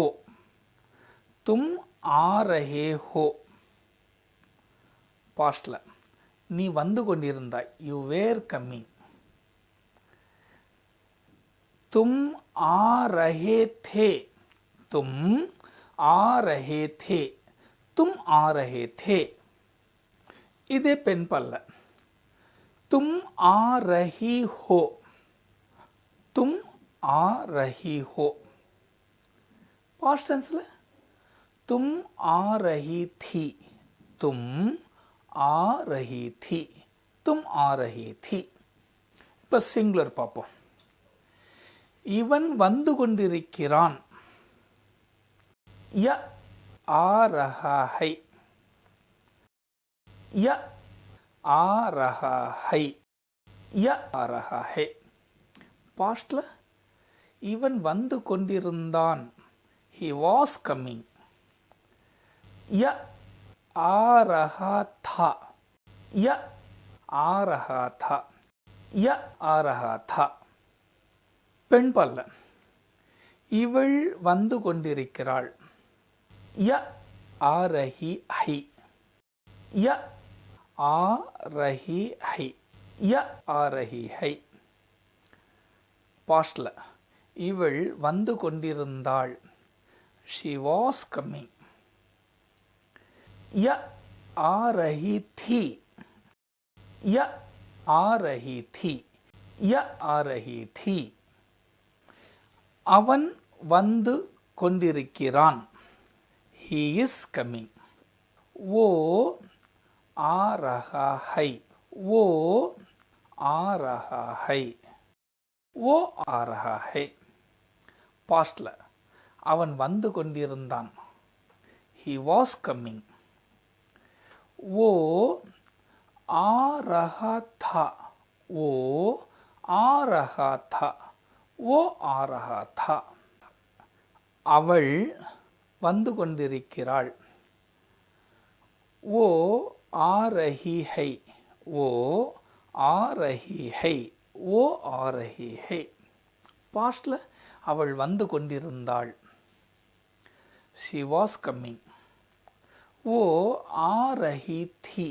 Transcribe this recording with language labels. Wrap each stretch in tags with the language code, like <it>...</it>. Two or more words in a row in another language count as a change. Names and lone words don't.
<hi>तुम आ रहे हो.</hi> <ta>பாஸ்டில் நீ வந்து கொண்டிருந்தாய்.</ta> <en>you were coming.</en> <hi>तुम आ रहे थे. தும் आ रहे थे. तुम आ रहे थे.</hi> <ta>இதே பெண் பல்ல</ta> <hi>तुम आ रही हो. तुम आ रही हो.</hi> <en>past tense</en> <hi>तुम आ रही थी. तुम आ रही थी. तुम आ रही थी.</hi> <ta>இப்போ சிங்குலர் பார்ப்போம். இவன் வந்து கொண்டிருக்கிறான்.</ta> <hi>य आ रहा है. य आ रहा है. य आ रहा है.</hi> <ta>பாஸ்ட்ல இவன் வந்து கொண்டிருந்தான்.</ta> <en>he was coming.</en> <hi>य आ रहा था. य आ रहा था. य आ रहा था.</hi> <ta>பெண் பால்ல இவள் வந்து கொண்டிருக்கிறாள்.</ta> <hi>य आ रही है. य आ रही है. य आ रही है.</hi> <ta>பாஸ்ட்ல இவள் வந்து கொண்டிருந்தாள்.</ta> <en>she was coming.</en> <hi>य आ रही थी. य आ रही थी. य आ रही थी.</hi> <ta>அவன் வந்து கொண்டிருக்கிறான்.</ta> <en>he is coming.</en> <hi>वो आ रहा है. वो आ रहा है. वो आ रहा है.</hi> <ta>பாஸ்ட்ல அவன் வந்து கொண்டிருந்தான்.</ta> <en>he was coming.</en> <hi>वो आ रहा था. वो आ रहा था. वो आ रहा था.</hi> <ta>அவள் வந்து கொண்டிருக்கிறாள்.</ta> <hi>वो आ रही है. वो आ रही है. वो आ रही है.</hi> <ta>பாஸ்ட்ல அவள் வந்து கொண்டிருந்தாள்.</ta> <en>she was coming.</en> <hi>वो आ रही थी.</hi>